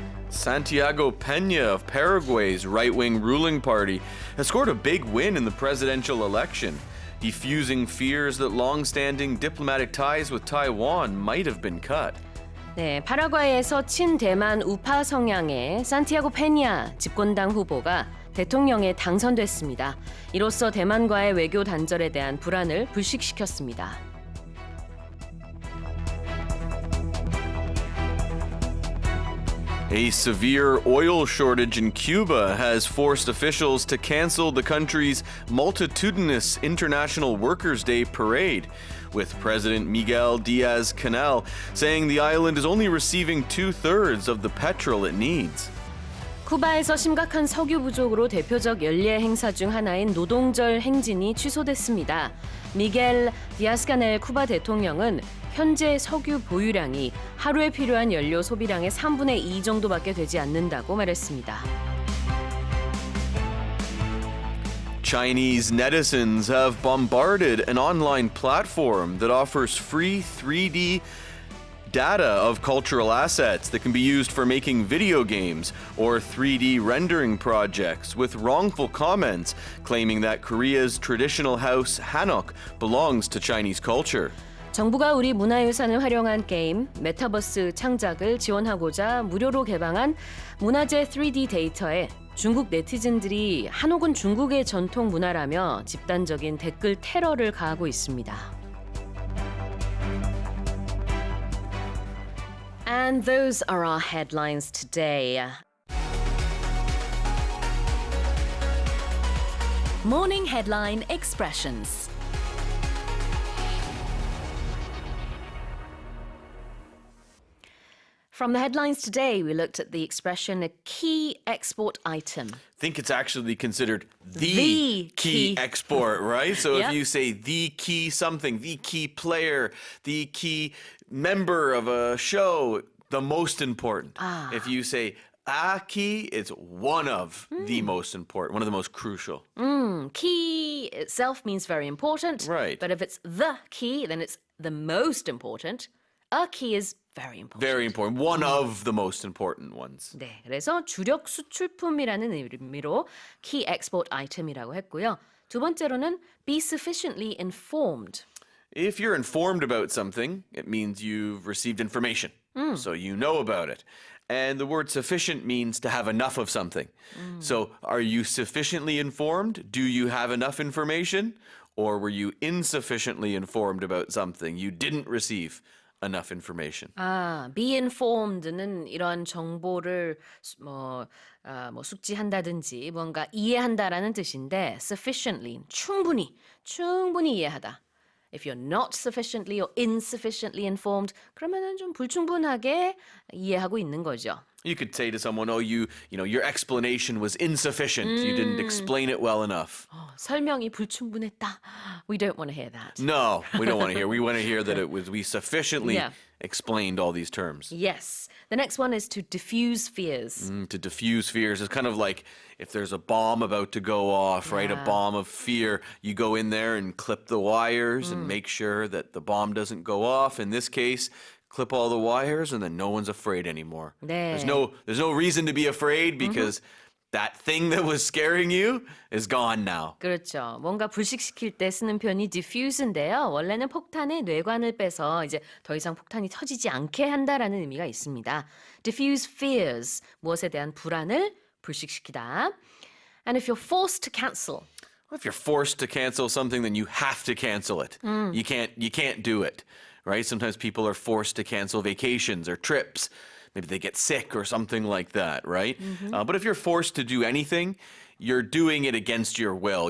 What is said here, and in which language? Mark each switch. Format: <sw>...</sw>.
<en>Santiago Peña of Paraguay's right-wing ruling party has scored a big win in the presidential election, defusing fears that long-standing diplomatic ties with Taiwan might have been cut.</en> <ko>네, 파라과이에서 친대만 우파 성향의 산티아고 페니아 집권당 후보가 대통령에 당선됐습니다. 이로써 대만과의 외교 단절에 대한 불안을 불식시켰습니다.</ko> <en>A severe oil shortage in Cuba has forced officials to cancel the country's multitudinous International Workers' Day parade, with President Miguel Diaz-Canel saying the island is only receiving 2/3 of the petrol it needs.</en> <ko>쿠바에서 심각한 석유 부족으로 대표적 연례 행사 중 하나인 노동절 행진이 취소됐습니다. 미겔 디아스카넬 쿠바 대통령은 현재 석유 보유량이 하루에 필요한 연료 소비량의 3분의 2 정도밖에 되지 않는다고 말했습니다.</ko> <en>Chinese netizens have bombarded an online platform that offers free 3D data of cultural assets that can be used for making video games or 3D rendering projects with wrongful comments claiming that Korea's traditional house Hanok belongs to Chinese culture.</en> <ko>정부가 우리 문화유산을 활용한 게임 메타버스 창작을 지원하고자 무료로 개방한 문화재 3D 데이터에 중국 네티즌들이 한옥은 중국의 전통 문화라며 집단적인 댓글 테러를 가하고 있습니다.</ko> <en>And those are our headlines today. Morning Headline Expressions. From the headlines today, we looked at the expression a key export item. I think it's actually considered the key export, right? So Yep. if you say the key something, the key player, the key member of a show, the most important. If you say a key, it's one of the most important, one of the most crucial. Key itself means very important. Right. But if it's the key, then it's the most important. A key is very important. Very important. One of the most important ones.</en> <ko>네, 그래서 주력 수출품이라는 의미로 key export item 이라고 했고요.</ko> <en>두 번째로는 be sufficiently informed. If you're informed about something, it means you've received information. So you know about it. And the word sufficient means to have enough of something. So are you sufficiently informed? Do you have enough information? Or were you insufficiently informed about something? You didn't receive enough information.</en> <ko>be informed 는 이런 정보를 뭐 숙지한다든지 뭔가 이해한다라는 뜻인데 sufficiently, 충분히 이해하다.</ko> <en>If you're not sufficiently or insufficiently informed, 그러면은 좀 불충분하게 이해하고 있는 거죠. You could say to someone, "Oh, your explanation was insufficient. You didn't explain it well enough."</en> <ko>설명이 불충분했다.</ko> <en>We don't want to hear that. No, we don't want to hear. We want to hear that we sufficiently Yeah. explained all these terms. Yes. The next one is to diffuse fears. To diffuse fears is kind of like if there's a bomb about to go off, right? A Yeah. bomb of fear. You go in there and clip the wires and make sure that the bomb doesn't go off. In this case, clip all the wires and then no one's afraid anymore.</en> <ko>네.</ko> <en>There's no reason to be afraid because that thing that was scaring you is gone now.</en> <ko>그렇죠. 뭔가 불식시킬 때 쓰는 표현이 diffuse인데요. 원래는 폭탄의 뇌관을 빼서 이제 더 이상 폭탄이 터지지 않게 한다라는 의미가 있습니다. diffuse fears, 무엇에 대한 불안을 불식시키다.</ko> <en>And if you're forced to cancel, If you're forced to cancel something, then you have to cancel it. You can't do it, right? Sometimes people are forced to cancel vacations or trips. Maybe they get sick or something like that, right? But if you're forced to do anything, you're doing it against your will.</en>